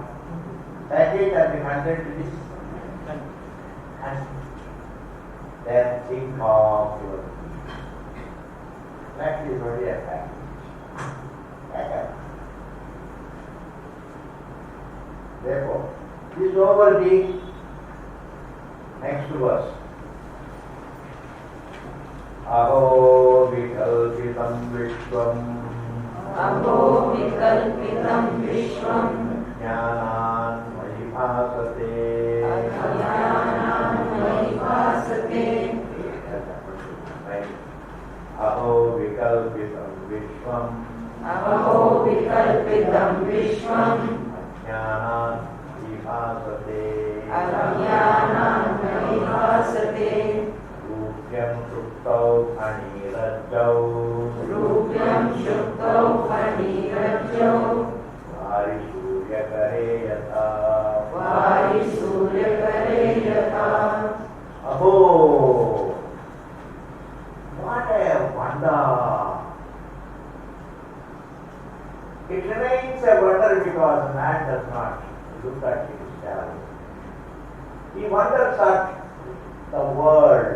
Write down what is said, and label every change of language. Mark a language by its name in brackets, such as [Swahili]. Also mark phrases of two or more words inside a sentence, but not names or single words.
[English] Package and the content is and then think of your flesh is only a package. Therefore, this noble being, next verse. [Sanskrit] Aho vikalpitam vishvam Aho vikalpitam vishvam jnanan mahibhasate Jnanan mahibhasate Aho vikalpitam vishvam Aho vikalpitam vishvam jnanan mahibhasate Jnanan mahibhasate Rupyam shuktau phanirajjau Rupyam shuktau phanirajjau Vari suryakare yatha Vari suryakare yatha Aho! [English] What a wonder! It remains a wonder because man does not look at himself. He wonders at the world.